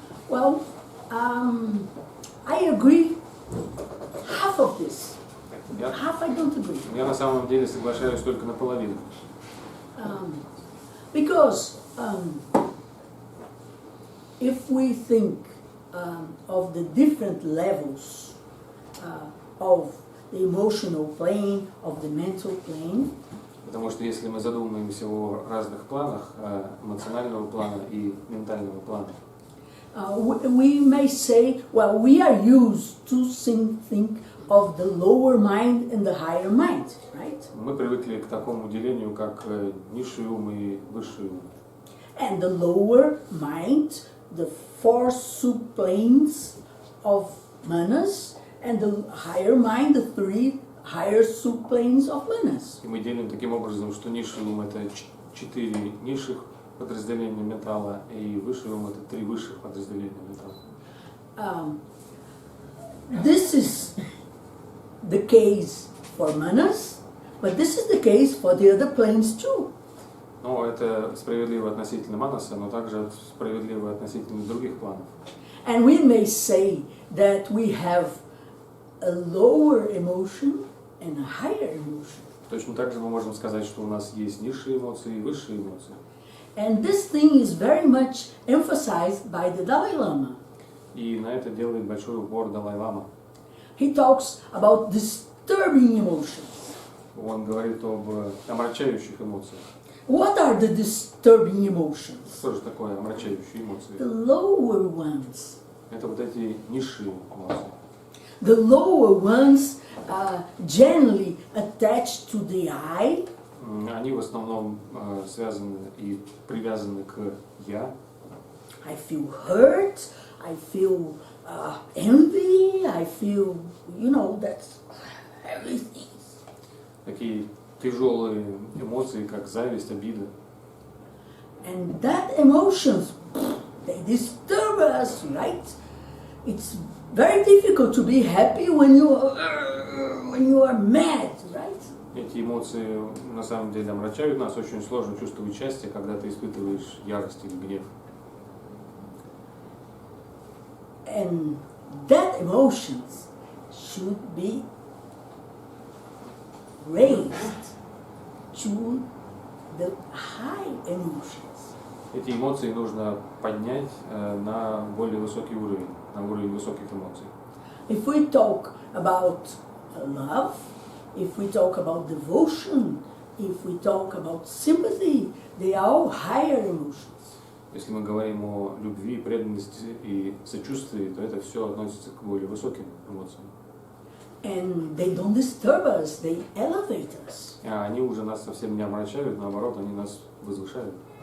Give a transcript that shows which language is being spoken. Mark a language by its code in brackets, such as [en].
[en] Well, I agree half of this. Half I don't agree. [ru] Я на самом деле соглашаюсь только наполовину. [en] Because if we think of the different levels of the emotional plane, of the mental plane, [ru] Потому что если мы задумаемся о разных планах, эмоционального плана и ментального плана, [en] we may say, well, we are used to think of the lower mind and the higher mind, right? [ru] мы привыкли к такому делению, как низший ум и высший ум. [en] And the lower mind, the four subplanes of manas, and the higher mind, the three higher subplanes of manas. [ru] И мы делим таким образом, что низший ум – это 4 низших подразделения ментала, и высший ум – это 3 высших подразделения ментала. [en] This is the case for manas, but this is the case for the other planes too. [ru] Но это справедливо относительно манаса, но также справедливо относительно других планов. [en] And we may say that we have a lower emotion and a higher emotion. [ru] Точно так же мы можем сказать, что у нас есть низшие эмоции и высшие эмоции. [en] And this thing is very much emphasized by the Dalai Lama. [ru] И на это делает большой упор Далай-лама. [en] He talks about disturbing emotions. [ru] Он говорит об омрачающих эмоциях. [en] What are the disturbing emotions? [ru] Что же такое омрачающие эмоции? [en] The lower ones. [ru] Это вот эти низшие эмоции. [en] The lower ones generally attached to the I. [ru] Они в основном связаны и привязаны к «я». [en] I feel hurt, I feel envy, I feel, that's everything. [ru] Такие тяжелые эмоции, как зависть, обида. [en] And that emotions, they disturb us, right? It's very difficult to be happy when you are mad, right? [ru] Эти эмоции на самом деле омрачают нас, очень сложно чувствовать счастье, когда ты испытываешь ярость или гнев. [en] And that emotions should be raised to the high emotions. [ru] Эти эмоции нужно поднять на более высокий уровень, на уровень высоких эмоций. [en] If we talk about love, if we talk about devotion, if we talk about sympathy, they are all higher emotions. [ru] Если мы говорим о любви, преданности и сочувствии, то это все относится к более высоким эмоциям. [en] And they don't disturb us, they elevate us. [ru] А они уже нас совсем не омрачают, наоборот, они нас возвышают.